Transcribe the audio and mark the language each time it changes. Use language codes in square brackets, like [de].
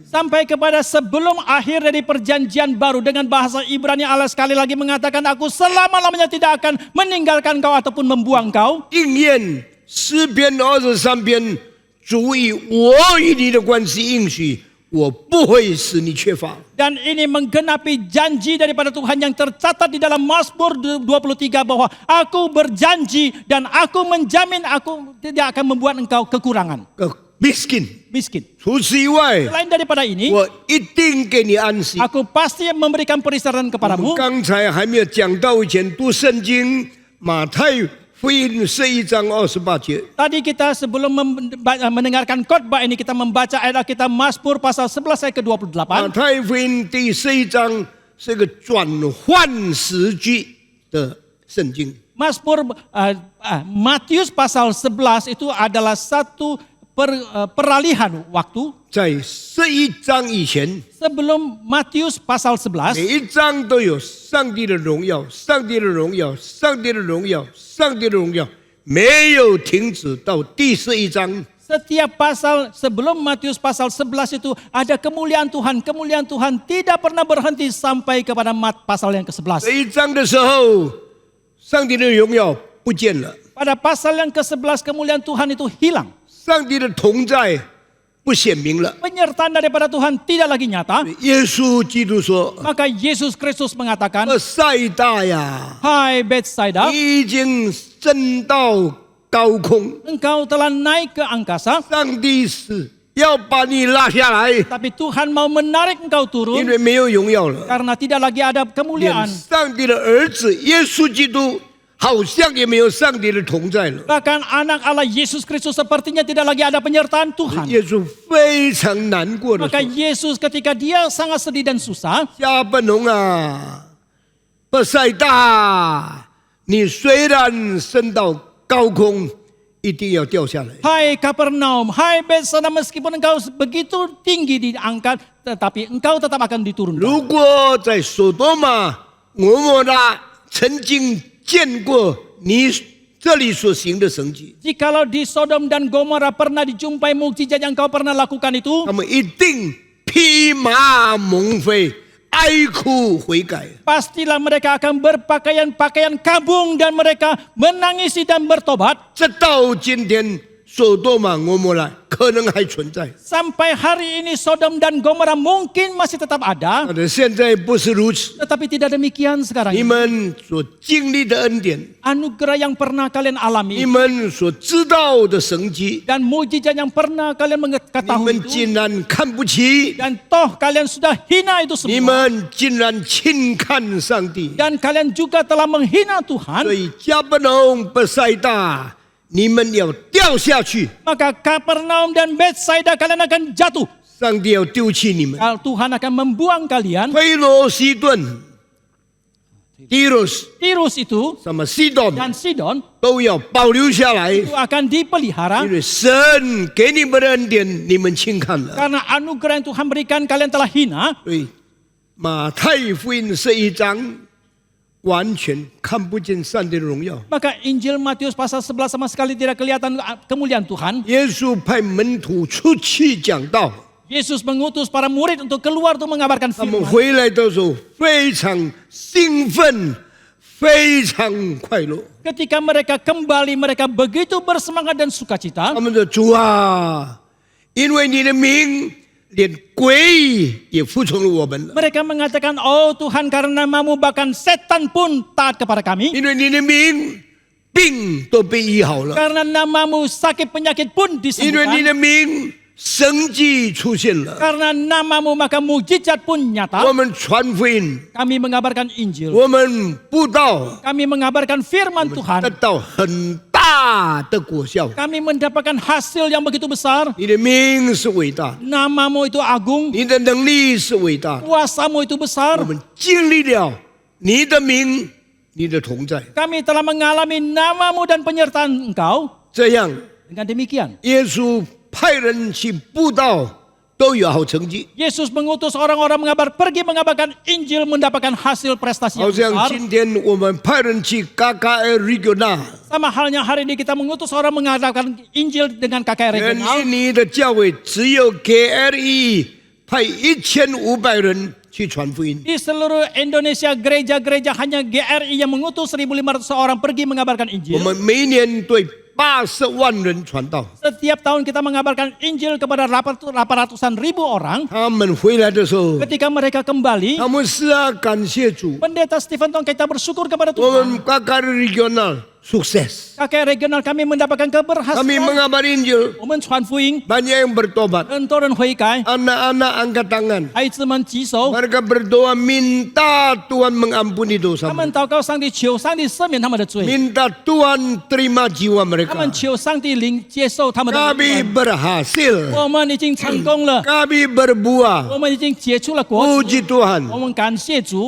[id] Sampai kepada sebelum akhir dari perjanjian baru dengan bahasa Ibrani Allah sekali lagi mengatakan aku selama-lamanya tidak akan meninggalkan kau ataupun membuang kau. [zh] 应验诗篇23篇，主以我与你的关系应许，我不会使你缺乏。 [id] Dan ini menggenapi janji daripada Tuhan yang tercatat di dalam Mazmur 23 bahwa aku berjanji dan aku menjamin aku tidak akan membuat engkau kekurangan. miskin。 miskin. [zh] 除此以外， [id] Selain daripada ini, [zh] 我一定给你安息。 [id] aku pasti memberikan peristirahatan kepadamu. [zh] 刚才还没有讲到以前读圣经，马太福音11章28节。 [id] Tadi kita sebelum mendengarkan khotbah ini kita membaca ayat kita Mazmur pasal 11 ayat ke-28. [zh] 太福音第11章是个转换时句的圣经。 [id] Mazmur Matius pasal 11 itu adalah satu peralihan waktu. [zh] 在11章以前， [id] Sebelum Matius pasal 11, [zh] 每一章都有上帝的荣耀，上帝的荣耀，上帝的荣耀，上帝的荣耀，没有停止到第11章。 [id] setiap pasal sebelum Matius pasal 11 itu ada kemuliaan Tuhan tidak pernah berhenti sampai kepada pasal yang ke-11. [zh] 这一章的时候，上帝的荣耀不见了， [id] Pada pasal yang ke-11 kemuliaan Tuhan itu hilang. [zh] 上帝的同在不显明了。 [id] Penyertaan daripada Tuhan tidak lagi nyata. [zh] 耶稣基督说 [id] Maka Yesus Kristus mengatakan, [zh] 塞大呀， [id] Hai Bethsaida, [zh] 你已经升到高空， [id] engkau telah naik ke angkasa, [zh] 上帝是要把你拉下来， [id] tapi Tuhan mau menarik engkau [zh] 因 [id] turun [zh] 为没有荣耀了。 [id] karena tidak lagi ada [zh] 连 [id] kemuliaan. [zh] 上帝的儿子耶稣基督好像也没有上帝的同在了。 [id] Bahkan anak Allah Yesus Kristus sepertinya tidak lagi ada penyertaan Tuhan. [zh] 耶稣非常难过的 [id] Maka [zh] 说 [id] Yesus ketika dia sangat sedih dan susah, [zh] 加本农啊，伯赛大，你虽然升到高空，一定要掉下来。 [id] Hai Kapernaum, hai Bethsaida, meskipun engkau begitu tinggi diangkat, tetapi engkau tetap akan diturunkan. [zh] 如果在索多玛、俄摩拉曾经见过你这里所行的神迹， [id] Jikalau di Sodom dan Gomora pernah dijumpai mukjizat yang kau pernah lakukan itu, [zh] 他们一定披麻蒙灰，哀哭悔改。 [id] pastilah mereka akan berpakaian-pakaian kabung dan mereka menangisi dan bertobat. [zh] 直到今天，索多玛、俄摩拉可能还存在， [id] Sampai hari ini Sodom dan Gomora mungkin masih tetap ada, [zh] 但是现在不是如此。 [id] tetapi tidak demikian sekarang [zh] 你 [id] ini. [zh] 们所经历的恩典， [id] Anugerah yang pernah kalian [zh] 你 [id] alami [zh] 们所知道的神迹， [id] dan mukjizat yang pernah kalian [zh] 你 [id] mengetahui [zh] 们 [id] itu, [zh] 竟然看不起， [id] dan toh kalian sudah hina itu [zh] 你 [id] semua, [zh] 们竟然轻看上帝。 [id] dan kalian juga telah menghina [zh] 所 [id] Tuhan, [zh] 以加布农、伯赛大，你们要掉下去， [id] maka Kapernaum dan Bethsaida kalian akan jatuh. [zh] 上帝要丢弃你们。 [id] Tuhan akan membuang kalian. [zh] 推罗、西顿、Tirus [id] Tirus itu [zh] 什么西顿 [id] dan Sidon [zh] 都要保留下来， [id] itu akan dipelihara [zh] 因为神给你们的恩典，你们轻看了。 [id] karena anugerah yang Tuhan berikan kalian telah hina. [zh] 所以马太福音11章完全看不见上帝的荣耀。 [id] Maka Injil Matius pasal 11 sama sekali tidak kelihatan kemuliaan Tuhan. [zh] 耶稣派门徒出去讲道， [id] Yesus mengutus para murid untuk keluar untuk mengabarkan [zh] 他们回来的时候非常兴奋，非常快乐。 [id] Ketika mereka kembali, mereka begitu bersemangat dan sukacita. [zh] 他们说：“主啊，因为你的名，连鬼也服从了我们了。 [id] Mereka mengatakan, oh Tuhan karena namamu bahkan setan pun taat kepada kami. [zh] 因为你的名，病都被医好了。 [id] Karena namamu sakit penyakit pun [zh] 因为你 [id] disembuhkan. [zh] 的名，神迹出现了。 [id] Karena namamu maka mujizat pun [zh] 我 [id] nyata. [zh] 们传福音， [id] Kami mengabarkan Injil. [zh] 我们布道， [id] Kami mengabarkan firman [zh] 得 [id] Tuhan. [zh] 到很大的果效。 [id] Kami mendapatkan hasil yang begitu besar. [zh] 你的名是伟大的， [id] Namamu itu agung. [zh] 你的能力是伟大的。 [id] Kuasamu itu besar. [zh] 我们经历了你的名，你的同在。 [id] Kami telah mengalami namamu dan penyertaan engkau. [zh] 这样， [id] Dengan demikian, [zh] 耶稣派人去布道，都有好成绩。 [id] Yesus mengutus orang-orang pergi mengabarkan Injil mendapatkan hasil prestasi [zh] 好 [id] yang besar. [zh] 今天我们派人去 KKR Regional， [id] Sama halnya hari ini kita mengutus orang mengabarkan Injil dengan KKR [zh] 全 [id] regional. [zh] 印尼的教会只有 KRE 派1500人去传福音。 [id] Di seluruh Indonesia gereja-gereja hanya GRI yang mengutus 1.500 orang pergi mengabarkan Injil. [zh] 们每一年对80万人传道， [id] Setiap tahun kita mengabarkan Injil kepada 800-an ribu orang. [zh] 他们回来的时候， [id] Ketika mereka kembali, [zh] 他们是要感谢主。 [id] Pendeta Stephen Tong kita bersyukur kepada [zh] 我 [id] Tuhan. [zh] 们 KKR Regional sukses. [id] kakek regional kami mendapatkan Kami keberhasilan. mengabar Injil, [zh] 我们传福音， [id] banyak yang bertobat. [zh] 很多人悔改， [id] Anak-anak angkat tangan. [zh] 孩子们举手， [id] Mereka berdoa minta Tuhan mengampuni dosa [zh] 他们 [id] mereka. [zh] 祷告上帝，求上帝赦免他们的罪， [id] Minta Tuhan terima jiwa mereka. [zh] 们求上帝领接受他们的 [id] Kami [zh] 灵魂。 [id] berhasil. [zh] 我们已经成功了， [id] Kami berbuah. [zh] 我们已经结出了果子。 [id] Puji Tuhan. [zh] 我们感谢主。